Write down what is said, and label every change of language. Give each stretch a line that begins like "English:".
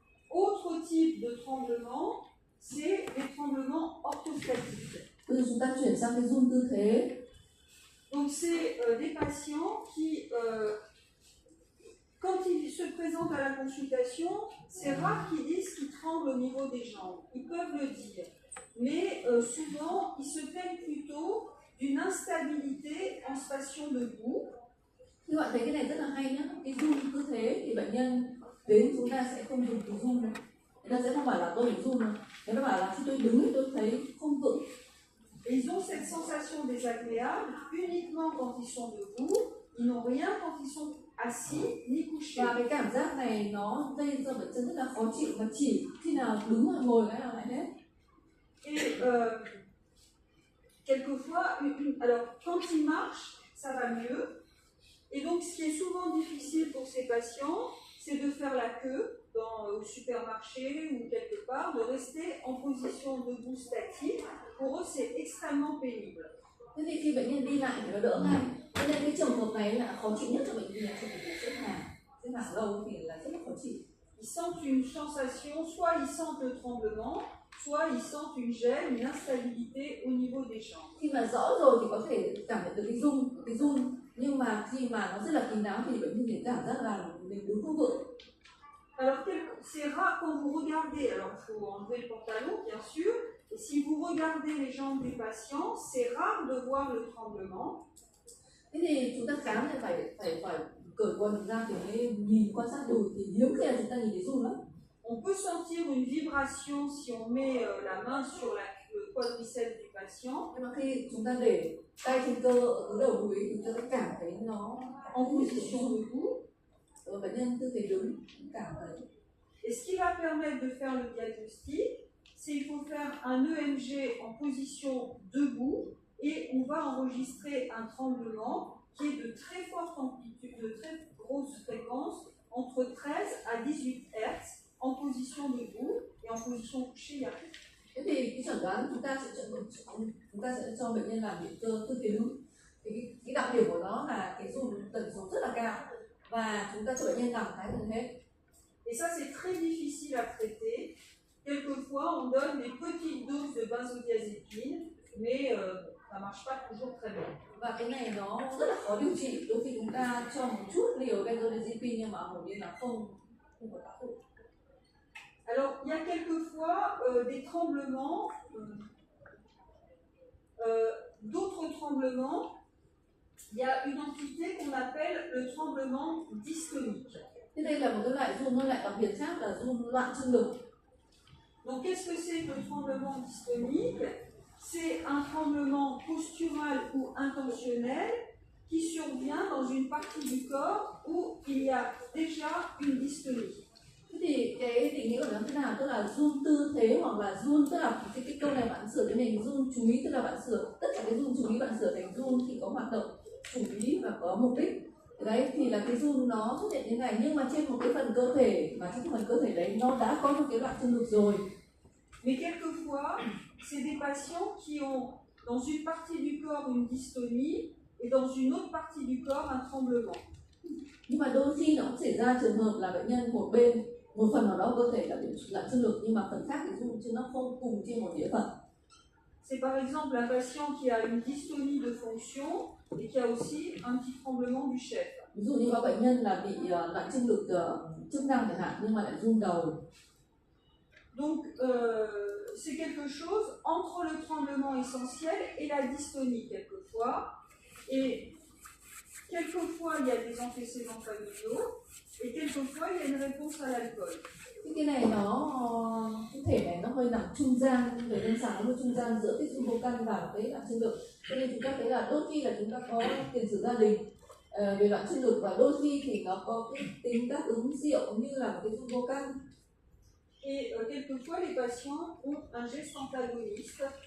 French: Autre type de tremblement, c'est les tremblements orthostatiques.
Vietnamese: Bây giờ chúng ta chuyển sang cái run tư thế.
French: Donc c'est des patients qui, quand ils se présentent à la consultation, c'est rare qu'ils disent qu'ils tremblent au niveau des jambes. Ils peuvent le dire. Mais souvent, ils se plaignent plutôt d'une instabilité en station debout.
Vietnamese: Thì các bạn thấy cái này rất là hay nhá. Cái run tư thế thì bệnh nhân đến chúng ta sẽ không dùng từ run đâu. Người ta sẽ không bảo là tôi bị run đâu. Người ta bảo là khi tôi đứng thì tôi thấy không vững.
French: Et ils ont cette sensation désagréable uniquement quand ils sont debout. Ils n'ont rien quand ils sont assis ni couchés.
Vietnamese: Và cái cảm giác này nó gây cho bệnh nhân rất là khó chịu, và chỉ khi nào đứng hoặc ngồi cái nào lại hết.
French: Et quelquefois, alors quand ils marchent, ça va mieux. Et donc ce qui est souvent difficile pour ces patients, c'est de faire la queue au supermarché ou quelque part, de rester en position debout statique. Pour eux, c'est extrêmement pénible.
Vietnamese: Thế thì khi bệnh nhân đi lại thì nó đỡ ngay. Cho nên cái trường hợp này là khó chịu nhất cho bệnh nhân là trường hợp xếp hàng lâu thì là rất là khó chịu.
French: Ils sentent une sensation, soit ils sentent le tremblement, soit ils sentent une gêne, une instabilité au niveau des jambes.
Vietnamese: Khi mà rõ rồi thì có thể cảm nhận được cái run, nhưng mà khi mà nó rất là kín đáo thì bệnh nhân thì cảm giác là mình đứng không vững.
French: Alors c'est rare quand vous regardez, alors il faut enlever le pantalon bien sûr, et si vous regardez les jambes des patients, c'est rare de voir le tremblement.
Vietnamese: Thế thì chúng ta khám thì phải cởi quần ra thì mới nhìn quan sát đùi, thì hiếm khi là chúng ta nhìn thấy run lắm.
French: On peut sentir une vibration si on met la main sur le quadriceps du patient.
Vietnamese: Nhưng mà khi chúng ta để tay trên cơ ở đầu đùi thì chúng ta sẽ cảm thấy nó
French: en position debout.
Vietnamese: Bệnh nhân tư thế đứng cảm thấy.
French: Et ce qui va permettre de faire le diagnostic, c'est qu'il faut faire un EMG en position debout et on va enregistrer un tremblement qui est de très forte amplitude, de très grosse fréquence, entre 13 à 18 Hz en position debout, et en position couchée, il y a plus.
Vietnamese: Thế thì cái chẩn đoán chúng ta sẽ cho bệnh nhân làm điện cơ tư thế đứng. Thì cái đặc điểm của nó là cái run tần số rất là cao, và chúng ta cho bệnh nhân nằm thái gần hết.
French: Et ça c'est très difficile à traiter. Quelquefois on donne des petites doses de benzodiazépine, mais ça marche pas toujours très bien.
Vietnamese: Và cái này nó rất là khó điều trị. Đôi khi chúng ta cho một chút liều benzodiazepine nhưng mà hầu như là không có tác dụng.
French: Alors, il y a quelquefois des tremblements, d'autres tremblements. Il y a une entité qu'on appelle le tremblement dystonique.
Vietnamese: Thế đây là một cái loại run, nó lại đặc biệt khác là run loạn trương lực.
French: Donc, qu'est-ce que c'est que le tremblement dystonique? C'est un tremblement postural ou intentionnel qui survient dans une partie du corps où il y a déjà une dystonie.
Vietnamese: Thế thì cái định nghĩa của nó thế nào? Tức là run tư thế hoặc là run, tức là cái câu này bạn sửa cái mình run chú ý, tức là bạn sửa tất cả cái run chú ý bạn sửa thành run khi có hoạt động chú ý và có mục đích. Đấy thì là cái run nó xuất hiện như này, nhưng mà trên một cái phần cơ thể mà trên phần cơ thể đấy nó đã có một cái loạn trương lực rồi.
French: Mais quelquefois, c'est des patients qui ont dans une partie du corps une dystonie et dans une autre partie du corps un tremblement.
Vietnamese: Nhưng mà đôi khi nó cũng xảy ra trường hợp là bệnh nhân một phần nào đó cơ thể là bị loạn trương lực, nhưng mà phần khác thì run chứ nó không cùng trên một địa phận.
French: C'est par exemple un patient qui a une dystonie de fonction et qui a aussi un petit tremblement du chef.
Vietnamese: Ví dụ như có bệnh nhân là bị loạn trương lực chức năng chẳng hạn, nhưng mà lại run đầu.
French: Donc c'est quelque chose entre le tremblement essentiel et la dystonie quelquefois. Et quelquefois il y a des antécédents familiaux et quelquefois il y a une réponse à l'alcool.
Vietnamese: Cái này cái thể này nó hơi nằm trung gian, về lâm sàng nó hơi trung gian giữa cái dung vô căn và cái loạn trương lực. Cho nên chúng ta thấy là đôi khi là chúng ta có tiền sử gia đình về loạn trương lực và đôi khi thì nó có cái tính đáp ứng rượu như là một cái dung vô căn.
French: Et quelquefois les patients ont un geste antagoniste.